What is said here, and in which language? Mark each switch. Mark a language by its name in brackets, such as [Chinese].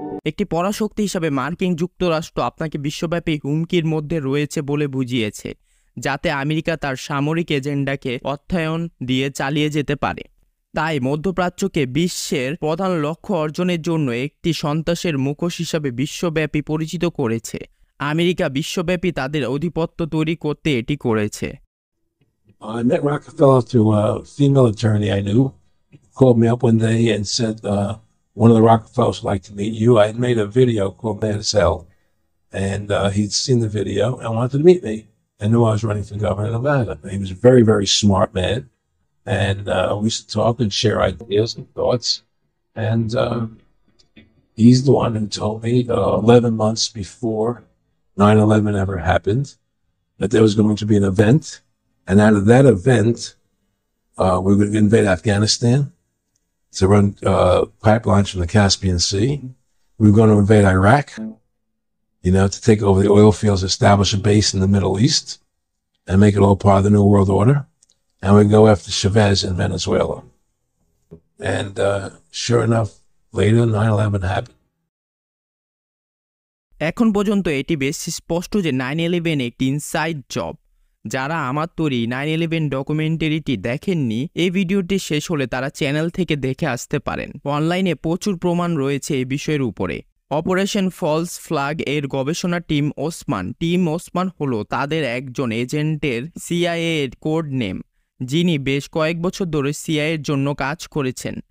[Bangla] একটি পরাশক্তি হিসাবে মার্কিন যুক্তরাষ্ট্র আপনাকে বিশ্বব্যাপী হুমকির মধ্যে রয়েছে বলে বুঝিয়েছে, যাতে আমেরিকা তার সামরিক এজেন্ডাকে অর্থায়ন দিয়ে চালিয়ে যেতে পারে। তাই মধ্যপ্রাচ্যকে বিশ্বের প্রধান লক্ষ্য অর্জনের জন্য একটি সন্ত্রাসের মুখোশ হিসাবে বিশ্বব্যাপী পরিচিত করেছে। আমেরিকা বিশ্বব্যাপী তাদের আধিপত্য তৈরি করতে এটি করেছে। [English] I met Rockefeller through a female attorney I knew. Called me up one day and said, one of the Rockefellers would like to meet you. I had made a video called Mad as Hell, and he'd seen the video and wanted to meet me and knew I was running for governor of Nevada. He was a very, very smart man, and we used to talk and share ideas and thoughts. And he's the one who told me 11 months before 9/11 ever happened that there was going to be an event, and out of that event, we were going to invade Afghanistan to run pipelines from the Caspian Sea. We were going to invade Iraq, to take over the oil fields, establish a base in the Middle East, and make it all part of the New World Order. And we'd go after Chavez in Venezuela. And sure enough, later 9/11 happened. [Bangla] এখন পর্যন্ত এটি বেশ স্পষ্ট যে 9/11 একটি inside job. যারা আমার তৈরি 9/11 ডকুমেন্টারিটি দেখেননি, এই ভিডিওটি শেষ হলে তারা চ্যানেল থেকে দেখে আসতে পারেন। অনলাইনে প্রচুর প্রমাণ রয়েছে এই বিষয়ের উপরে। অপারেশন ফলস ফ্ল্যাগ এর গবেষণা টিম ওসমান হলো তাদের একজন এজেন্টের সিআইএ এর কোড নেম, যিনি বেশ কয়েক বছর ধরে সিআইএ এর জন্য কাজ করেছেন।